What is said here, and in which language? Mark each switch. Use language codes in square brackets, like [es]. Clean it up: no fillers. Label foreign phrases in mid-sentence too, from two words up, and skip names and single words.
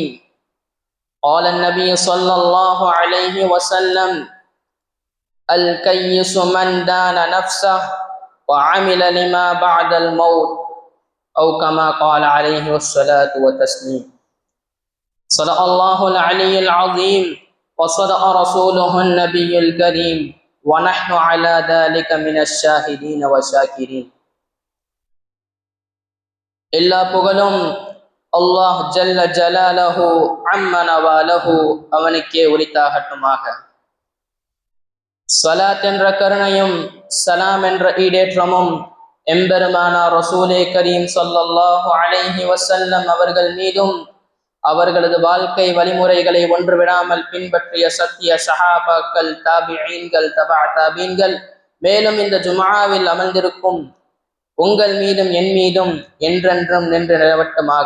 [ar] قال النبي صلى الله عليه وسلم الكيس من دان نفسه وعمل لما بعد الموت أو كما قال عليه الصلاة والتسليم. صدق الله العلي العظيم وصدق رسوله النبي الكريم ونحن على ذلك من الشاهدين والشاكرين. [ta] எல்லா புகழும் அல்லாஹ் [ar] جل جلاله عم نواله [ta] அவனுக்கே உரித்தாகட்டுமாக. ஸலாத் என்ற கருணையும் சலாம் என்ற ஈடேற்றமும் எம்பெருமானார் ரசூலே கரீம் [ar] صلى الله عليه وسلم [ta] அவர்கள் மீதும் அவர்களது வாழ்க்கை வழிமுறைகளை ஒன்றுவிடாமல் பின்பற்றிய சத்திய ஸஹாபாக்கள், தாபிஈன்கள், தபா தாபீன்கள், மேலும் இந்த ஜும்ஆவில் அமர்ந்திருக்கும் உங்கள் மீதும் என் மீதும் என்றென்றும் நின்று நிலவட்டுமாக.